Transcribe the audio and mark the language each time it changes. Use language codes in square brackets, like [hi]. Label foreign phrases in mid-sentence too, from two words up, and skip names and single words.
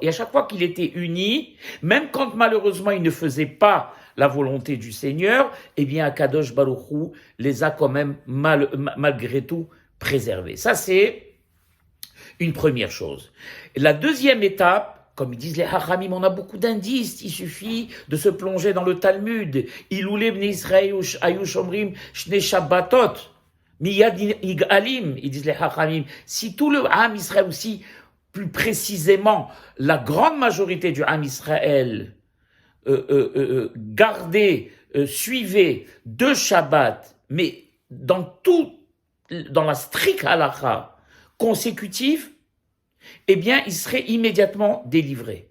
[fr] Et à chaque fois qu'il était uni, même quand malheureusement il ne faisait pas la volonté du Seigneur, eh bien, [he] הקדוש ברוך הוא [fr] les a quand même malgré tout préservés. Ça, c'est une première chose. La deuxième étape, comme ils disent les Hachamim, on a beaucoup d'indices, il suffit de se plonger dans le Talmud. [he] אילולי בני ישראל שומרים שתי שבתות, מיד נגאלים, [fr] ils disent les Hachamim. Si tout le [he] עם ישראל, [fr] aussi plus précisément la grande majorité du [he] עם ישראל, [fr] gardait, suivait 2 Shabbats, mais dans la stricte halakha consécutive, eh bien, il serait immédiatement délivré.